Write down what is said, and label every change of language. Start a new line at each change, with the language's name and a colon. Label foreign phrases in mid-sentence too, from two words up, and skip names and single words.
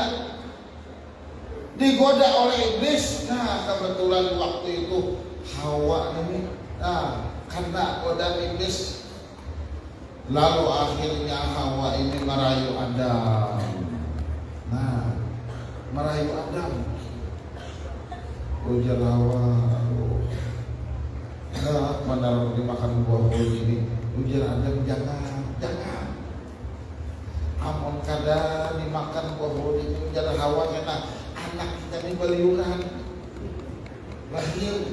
Indonesian: Digoda oleh iblis. Kebetulan waktu itu Hawa ini karena godaan iblis, lalu akhirnya Hawa ini merayu Adam. Merayu Adam.
Banjar: Ujar Hawa, mana dimakan buah ini. Ujar Adam, jangan. Amun kada dimakan buah ini. Ujar Hawa, karena anak kita ini beliuran lahir.